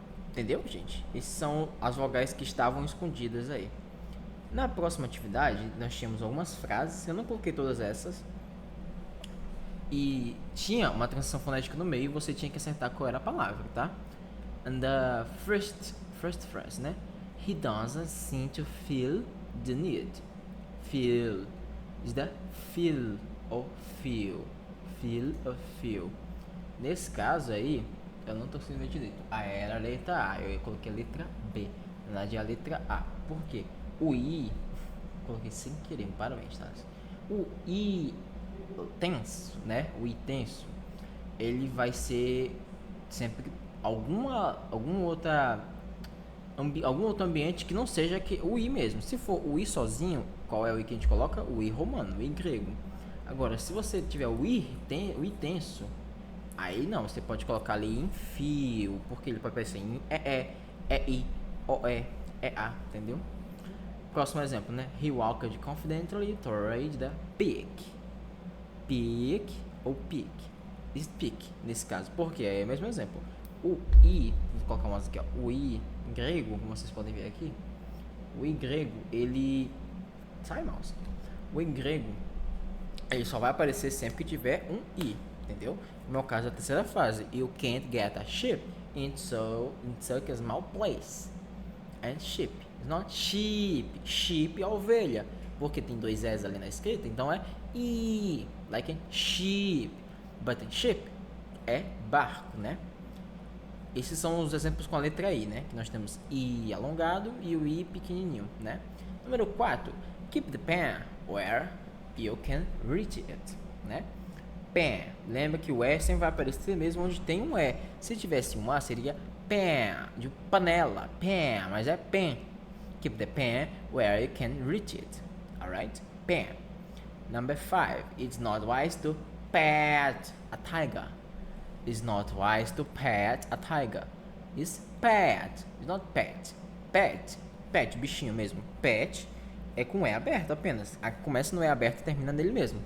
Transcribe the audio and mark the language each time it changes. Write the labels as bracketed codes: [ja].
[pt] Entendeu, gente? Essas são as vogais que estavam escondidas aí. Na próxima atividade, nós tínhamos algumas frases, eu não coloquei todas essas, e tinha uma transição fonética no meio e você tinha que acertar qual era a palavra, tá? [en] And the first phrase, né? He doesn't seem to feel the need. Feel is the feel ou feel. Feel or feel. [pt] Nesse caso aí, eu não tô conseguindo ver direito. Era a letra A, eu coloquei a letra B. Na verdade é a letra A. Por quê? O I, coloquei sem querer, parabéns, tá? O I tenso, né? O I tenso, ele vai ser sempre algum outro ambiente que não seja que o I mesmo. Se for o I sozinho, qual é o I que a gente coloca? O I romano, o I grego. Agora, se você tiver o I tenso, aí não, você pode colocar ali em fio, porque ele pode aparecer em I, O, é A, entendeu? Próximo exemplo, né? [en] He walked confidently toward the peak. [pt] Peak ou peak. Speak, nesse caso. Porque é o mesmo exemplo. O I, vou colocar mais aqui, ó. O I grego, como vocês podem ver aqui. O I grego, ele... Sai, mouse. O I grego, ele só vai aparecer sempre que tiver um I, entendeu? No meu caso, a terceira frase. [en] You can't get a sheep into a small place. And sheep. It's not sheep. Sheep [pt] é ovelha. Porque tem dois S ali na escrita, então é I. [en] Like in sheep. But in ship [pt] é barco, né? Esses são os exemplos com a letra I, né? Que nós temos I alongado e o I pequenininho, né? Número 4. [en] Keep the pen where you can reach it, né? Pen. [pt] Lembra que o E sempre vai aparecer mesmo onde tem um E. Se tivesse um A, seria pen, de panela, pen, mas é pen. [en] Keep the pen where you can reach it, alright? Pen. Number 5. It's not wise to pet a tiger. It's not wise to pet a tiger. It's pet. It's not pet. Pet. Pet, [pt] bichinho mesmo. Pet é com E aberto apenas. Começa no E aberto e termina nele mesmo.